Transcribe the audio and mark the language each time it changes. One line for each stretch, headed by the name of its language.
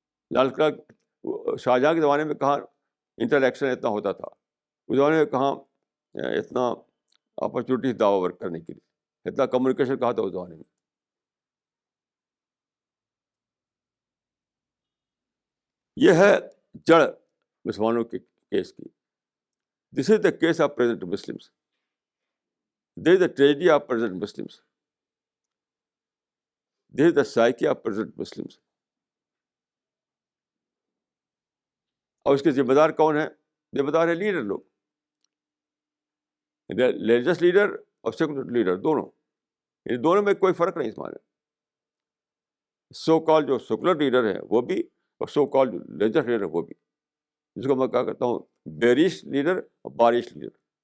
Urdu: لال قلعہ شاہجہاں کے زمانے میں کہاں انٹریکشن اتنا ہوتا تھا؟ اس زمانے میں کہاں اتنا اپرچونیٹیز دعوی ورک کرنے کے لیے، اتنا کمیونیکیشن کہاں تھا اس زمانے میں؟ یہ ہے جڑ مسلمانوں کے کیس کی.
English: This is the case of present Muslims. This is the tragedy of present Muslims. This is the psyche of present Muslims.
Urdu: اور اس کے ذمہ دار کون ہیں؟ ذمہ دار ہے لیڈر لوگ، ریلیجس لیڈر اور سیکولر لیڈر دونوں. ان دونوں میں کوئی فرق نہیں اس معنی. سو کال جو سیکولر لیڈر ہیں وہ بھی، اور سو کال جو ریلیجس لیڈر وہ بھی، جس کو میں کہا کرتا ہوں بیرش لیڈر اور بارش لیڈر.